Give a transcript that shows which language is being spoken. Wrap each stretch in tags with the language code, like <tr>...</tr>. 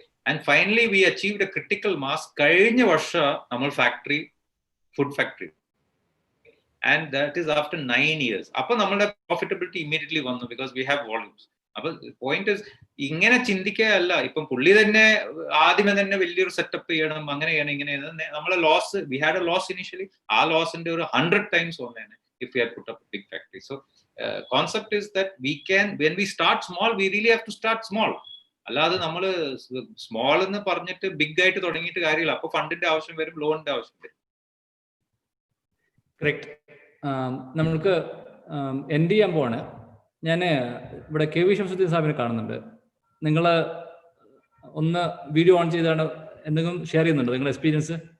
<en>And finally we achieved a critical mass.</en> <ml>കഴിഞ്ഞ വർഷം നമ്മൾ factory, food factory,</ml> <en>and that is after 9 years.</en> <ml>അപ്പൊ നമ്മളുടെ പ്രോഫിറ്റബിലിറ്റി ഇമ്മീഡിയറ്റ്ലി വന്നു,</ml> <en>Because we have volumes.</en> <ml>അപ്പൊ പോയിന്റ് ഇസ്, ഇങ്ങനെ ചിന്തിക്കുകയല്ല. ഇപ്പം പുള്ളി തന്നെ ആദ്യമേ തന്നെ വലിയൊരു സെറ്റപ്പ് ചെയ്യണം, അങ്ങനെ ചെയ്യണം, ഇങ്ങനെ നമ്മളെ loss,</ml> <en>We had a loss initially.</en> <ml>ആ ലോസിന്റെ ഒരു 100 times വന്നേനെ</ml> <en>if we had put up a big factory. So concept is that we can, when we start small, we really have to start small.</en> <ml>അല്ലാതെ നമ്മള് small എന്ന് പറഞ്ഞിട്ട് big ആയിട്ട് തുടങ്ങിയിട്ട് കാര്യമില്ല. അപ്പൊ ഫണ്ടിന്റെ ആവശ്യം വരും, ലോണിന്റെ ആവശ്യം വരും. കറക്റ്റ്. നമ്മൾക്ക് എൻഡ് ചെയ്യാൻ പോവാണ്. ഞാൻ ഇവിടെ KV ശംസുദ്ദീൻ സാഹിബിനെ കാണുന്നുണ്ട്. നിങ്ങൾ ഒന്ന് വീഡിയോ ഓൺ ചെയ്താണ് എന്തെങ്കിലും ഷെയർ ചെയ്യുന്നുണ്ടോ നിങ്ങളുടെ എക്സ്പീരിയൻസ്?</ml>